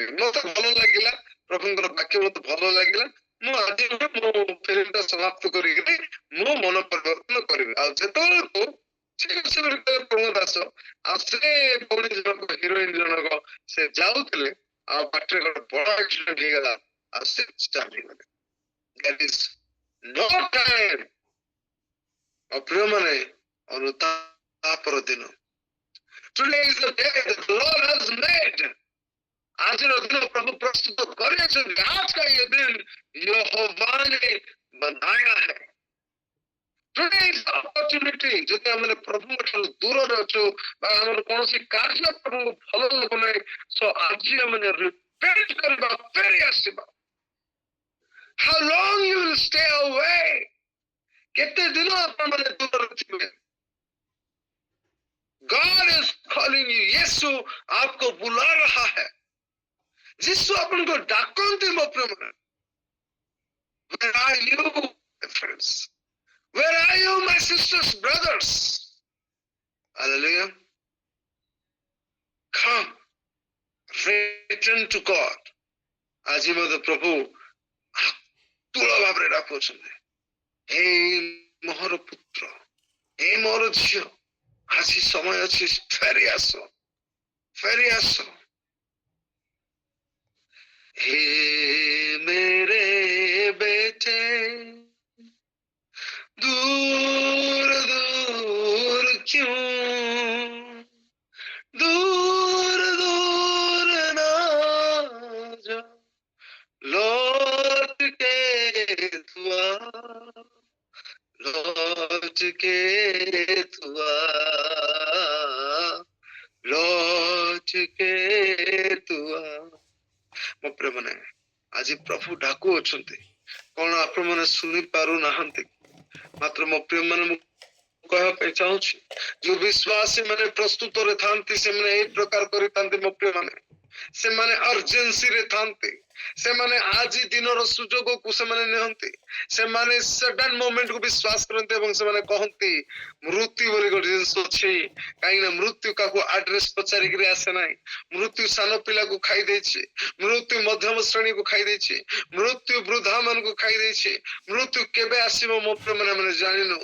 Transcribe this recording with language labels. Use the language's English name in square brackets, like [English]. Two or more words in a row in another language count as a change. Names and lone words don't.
[Odia] ମତେ ଭଲ ଲାଗିଲା, ପ୍ରଭୁଙ୍କର ବାକ୍ୟ ମତେ ଭଲ ଲାଗିଲା, ମୁଁ ଆଜି ମୁଁ ଫିଲ୍ମଟା ସମାପ୍ତ କରିକିରି ମୁଁ ମନ ପରିବର୍ତ୍ତନ କରିବି। ଆଉ ଯେତେବେଳକୁ ପ୍ରଭୁ ଦାସ ଆଉ ସେ ଭଉଣୀ ଜଣକ, ହିରୋଇନ ଜଣକ ସେ ଯାଉଥିଲେ, ଆଉ ବାଟରେ ଗୋଟେ ବଡ ଆକ୍ସିଡେଣ୍ଟ ହେଇଗଲା, ଆଉ ସେ ଚାଲିଗଲେ। [English] That is no time. [Odia] ଆଉ ପ୍ରିୟମାନେ, ଅନୁତାପର ଦିନ। [English] Today is the day that the Lord has made. [Odia] ଆଜିର ଦିନ ପ୍ରଭୁ ପ୍ରସ୍ତୁତ କରିଛନ୍ତି। [Hindi] आज का ये दिन यहोवा ने बनाया है। [English] Today is the opportunity. [Odia] ଯଦି ଆମେ ପ୍ରଭୁଙ୍କ ଠାରୁ ଦୂରରେ ଅଛୁ ବା ଆମର କୌଣସି କାର୍ଯ୍ୟ ପ୍ରଭୁଙ୍କୁ ଭଲ ଲାଗୁନାହିଁ, so ଆଜି ଆମେ repent କରିବା, ଫେରି ଆସିବା। [English] How long you will stay away? [Odia] କେତେ ଦିନ ଆପଣମାନେ ଦୂରରେ ଥିବେ? [English] God is calling you. [Hindi] यीशु आपको बुला रहा है। [Odia] ଯୀଶୁ ଆପଣଙ୍କୁ ଡାକନ୍ତି ମୋ ପ୍ରିୟମାନେ, [English] where are you my friends, where are you my sisters, brothers, hallelujah, come return to God। [Odia] ଆଜି ମଧ୍ୟ ପ୍ରଭୁ ଆତୁର ଭାବରେ ଡାକୁଛନ୍ତି, ହେ ମୋର ପୁତ୍ର, ହେ ମୋର ଝିଅ, ଆଜି ସମୟ ଅଛି, ଫେରି ଆସ, ଫେରି ଆସ। [Hindi] हे मेरे बेटे दूर दूर क्यों, दूर दूर ना जा, लौट के तू आ, लौट के तू आ, लौट के तू आ। [Odia] ମୋ ପ୍ରିୟମାନେ, ଆଜି ପ୍ରଭୁ ଡାକୁ ଅଛନ୍ତି, କଣ ଆପଣମାନେ ଶୁଣି ପାରୁନାହାନ୍ତି? ମାତ୍ର ମୋ ପ୍ରିୟମାନେ, ମୁଁ କହିବା ପାଇଁ ଚାହୁଁଛି, ଯୋଉ ବିଶ୍ୱାସୀ ମାନେ ପ୍ରସ୍ତୁତରେ ଥାନ୍ତି ସେମାନେ ଏଇ ପ୍ରକାର କରିଥାନ୍ତି ମୋ ପ୍ରିୟମାନେ, ସେମାନେ ଅର୍ଜେନ୍ସିରେ ଥାନ୍ତି, ସେମାନେ ଆଜି ଦିନର ସୁଯୋଗକୁ ସେମାନେ ନିଅନ୍ତି, ସେମାନେ [English] sudden momentକୁ [Odia] ବିଶ୍ୱାସ କରନ୍ତି ଏବଂ ସେମାନେ କହନ୍ତି ମୃତ୍ୟୁ ବୋଲି ଗୋଟେ ଜିନିଷ ଅଛି, କାହିଁକି ନା ମୃତ୍ୟୁ କାହାକୁ ଆଡ୍ରେସ ପଚାରିକିରି ଆସେ ନାହିଁ, ମୃତ୍ୟୁ ସାନ ପିଲାକୁ ଖାଇ ଦେଇଛି, ମୃତ୍ୟୁ ମଧ୍ୟମ ଶ୍ରେଣୀକୁ ଖାଇ ଦେଇଛି, ମୃତ୍ୟୁ ବୃଦ୍ଧା ମାନଙ୍କୁ ଖାଇ ଦେଇଛି, ମୃତ୍ୟୁ କେବେ ଆସିବ ମୋ ପ୍ରିୟମାନେ ଆମେ ଜାଣିନୁ।